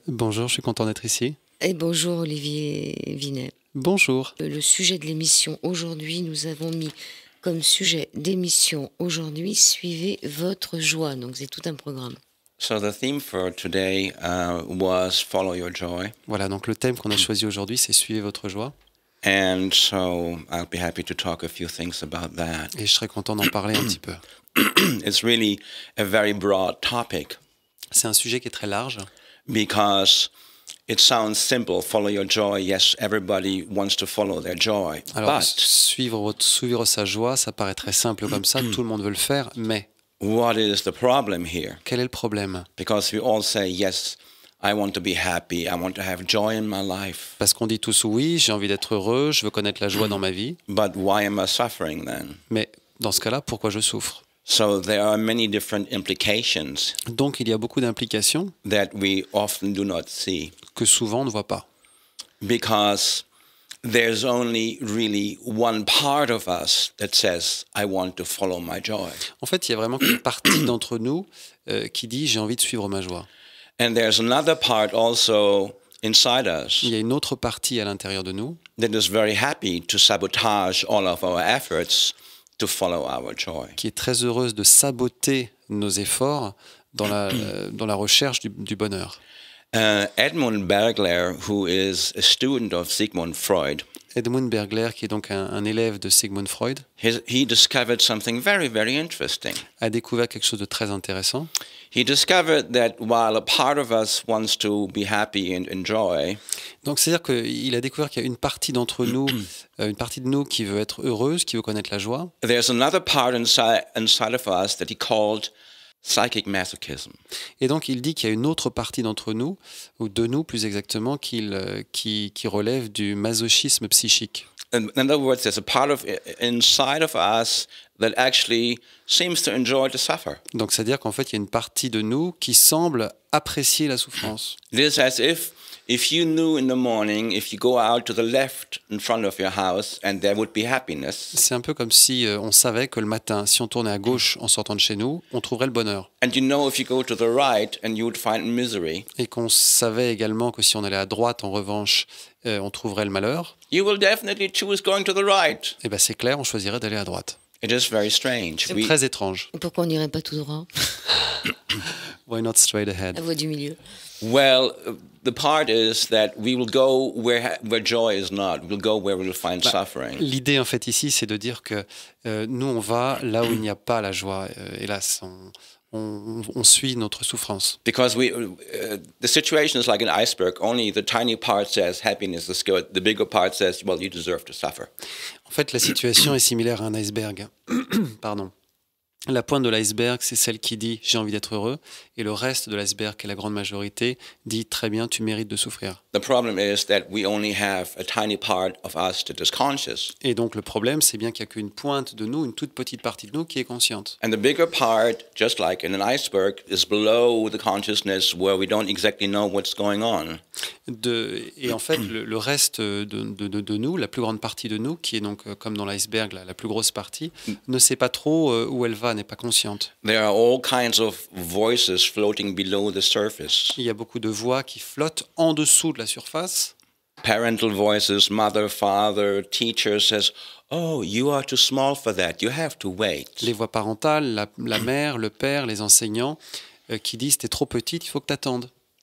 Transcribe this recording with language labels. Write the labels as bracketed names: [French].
[French] Bonjour, je suis content d'être ici. Et bonjour Olivier Vinet. Bonjour. Le sujet de l'émission aujourd'hui, nous avons mis comme sujet d'émission aujourd'hui, suivez votre joie. Donc c'est tout un programme. [English] So the theme for today was Follow Your Joy. [French] Voilà, donc le thème qu'on a choisi aujourd'hui, c'est Suivez votre joie. [English] And so I'll be happy to talk a few things about that. [French] Et je serais content d'en parler un petit peu. [English] It's really a very broad topic. [French] C'est un sujet qui est très large. [English] Because it sounds simple, follow your joy. Yes, everybody wants to follow their joy. [French] Alors, [English] But [French] suivre sa joie, ça paraît très simple comme ça, tout le monde veut le faire, mais [English] what is the problem here? [French] quel est le problème? [English] Because we all say, yes, I want to be happy, I want to have joy in my life. [French] Parce qu'on dit tous oui, j'ai envie d'être heureux, je veux connaître la joie dans ma vie, [English] But why am I suffering then? [French] mais dans ce cas-là, pourquoi je souffre? [English] So there are many different implications [French] Donc il y a beaucoup d'implications [English] that we often do not see [French] que souvent on ne voit pas. [English] because there's only really one part of us that says, I want to follow my joy. [French] En fait, il y a vraiment une partie d'entre nous qui dit j'ai envie de suivre ma joie. [English] And there's another part also inside us [French] Il y a une autre partie à l'intérieur de nous [English] that is very happy to sabotage all of our efforts to follow our joy. [French] qui est très heureuse de saboter nos efforts dans la recherche du bonheur. [English] Edmund Bergler, who is a student of Sigmund Freud, [French] Edmund Bergler, qui est donc un élève de Sigmund Freud, [English] he discovered something very, very interesting. [French] a découvert quelque chose de très intéressant. [English] He discovered that while a part of us wants to be happy and enjoy, [French] Donc c'est-à-dire qu'il a découvert qu'il y a une partie d'entre nous, une partie de nous qui veut être heureuse, qui veut connaître la joie. [English] there's another part inside of us that he called psychic masochism. [French] Et donc il dit qu'il y a une autre partie d'entre nous, ou de nous plus exactement, qui relève du masochisme psychique. [English] In other words, there's a part of inside of us that actually seems to enjoy to suffer. [French] Donc c'est-à-dire qu'en fait il y a une partie de nous qui semble apprécier la souffrance. [English] It is as if you knew in the morning, if you go out to the left in front of your house and there would be happiness, [French] C'est un peu comme si on savait que le matin, si on tournait à gauche en sortant de chez nous, on trouverait le bonheur. [English] and you know if you go to the right and you would find misery, [French] Et qu'on savait également que si on allait à droite, en revanche, on trouverait le malheur. [English] you will definitely choose going to the right. [French] Et bien c'est clair, on choisirait d'aller à droite. [English] It is very strange. [French] C'est très étrange. Pourquoi on n'irait pas tout droit? [English] Why not straight ahead? [French] La voie du milieu. [English] Well, the part is that we will go where joy is not. We'll go where we'll find suffering. [French] L'idée en fait ici, c'est de dire que nous, on va là où il n'y a pas la joie. Hélas, on suit notre souffrance. [English] Because the situation is like an iceberg. Only the tiny part says happiness is good. The bigger part says, well, you deserve to suffer. [French] En fait, la situation est similaire à un iceberg. Pardon. La pointe de l'iceberg, c'est celle qui dit « j'ai envie d'être heureux » et le reste de l'iceberg, qui est la grande majorité, dit « très bien, tu mérites de souffrir ». [English] The problem is that we only have a tiny part of us that is conscious. [French] Et donc le problème, c'est bien qu'il n'y a qu'une pointe de nous, une toute petite partie de nous qui est consciente. [English] And the bigger part, just like in an iceberg, is below the consciousness where we don't exactly know what's going on. [French] Et en fait, le reste de nous, la plus grande partie de nous, qui est donc comme dans l'iceberg, la plus grosse partie, ne sait pas trop où elle va, n'est pas consciente. [English] There are all kinds of voices floating below the surface. [French] Il y a beaucoup de voix qui flottent en dessous de la surface. [English] Parental voices, mother, father, teacher says, oh, you are too small for that, you have to wait. [French] Les voix parentales, la mère, le père, les enseignants, qui disent « t'es trop petite, il faut que tu attendes ».